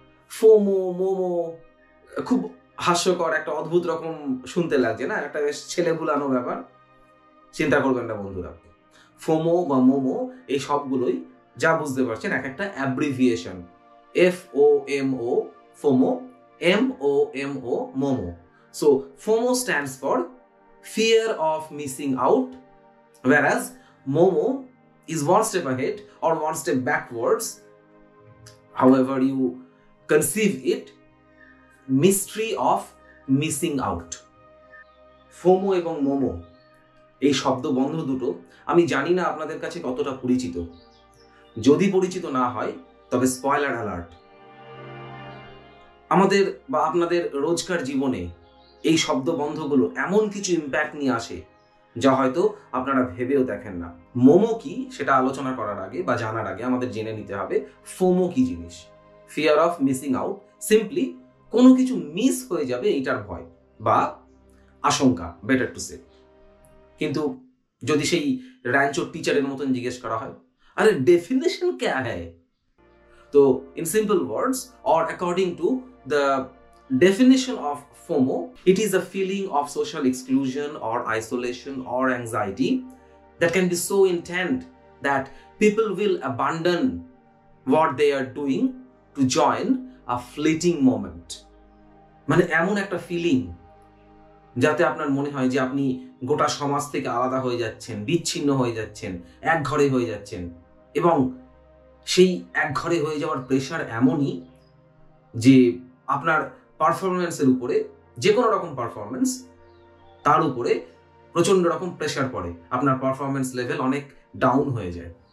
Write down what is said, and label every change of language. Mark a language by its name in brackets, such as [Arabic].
[Bangla] FOMO momo খুব হাস্যকর, একটা অদ্ভুত রকম শুনতে লাগছে না? একটা বেশ ছেলে ভুলানো ব্যাপার। চিন্তা করবেন না বন্ধুরা, ফোমো বা মোমো এই সবগুলোই যা বুঝতে পারছেন এক একটা abbreviation. FOMO FOMO, MOMO momo. [English] So FOMO stands for fear of missing out, whereas MOMO is one step ahead or one step backwards, however you conceive it, mystery of missing out. [Bangla] FOMO এবং মোমো এই শব্দ বন্ধ দুটো আমি জানি না আপনাদের কাছে কতটা পরিচিত। যদি পরিচিত না হয় তবে স্পয়লার অ্যালার্ট, আমাদের বা আপনাদের রোজকার জীবনে এই শব্দ বন্ধগুলো এমন কিছু ইম্প্যাক্ট নিয়ে আসে যা হয়তো আপনারা ভেবেও দেখেন না। মোমো কি সেটা আলোচনা করার আগে বা জানার আগে আমাদের জেনে নিতে হবে ফোমো কি জিনিস। [English] fear of missing out, [Bangla] simply কোনো কিছু মিস হয়ে যাবে এইটার ভয় বা আশঙ্কা, [English] Better to say. [Bangla] কিন্তু যদি সেই র্যাঞ্চোর টিচারের মতন জিজ্ঞেস করা হয়, [Hindi] আরে ডেফিনেশন ক্যা হ্যায়? [English] তো in simple words or according to the definition of FOMO, it is a feeling of social exclusion or isolation or anxiety that can be so intense that people will abandon what they are doing to join a fleeting moment. [Bangla] মানে এমন একটা feeling যাতে আপনার মনে হয় যে আপনি গোটা সমাজ থেকে আলাদা হয়ে যাচ্ছেন, বিচ্ছিন্ন হয়ে যাচ্ছেন, এক ঘরে হয়ে যাচ্ছেন। এবং সেই এক ঘরে হয়ে যাওয়ার প্রেশার এমনই যে আপনার পারফরমেন্সের উপরে, যে কোনো রকম পারফরমেন্স, তার উপরে প্রচন্ড রকম প্রেশার পড়ে, আপনার পারফরমেন্স লেভেল অনেক ডাউন হয়ে যায়।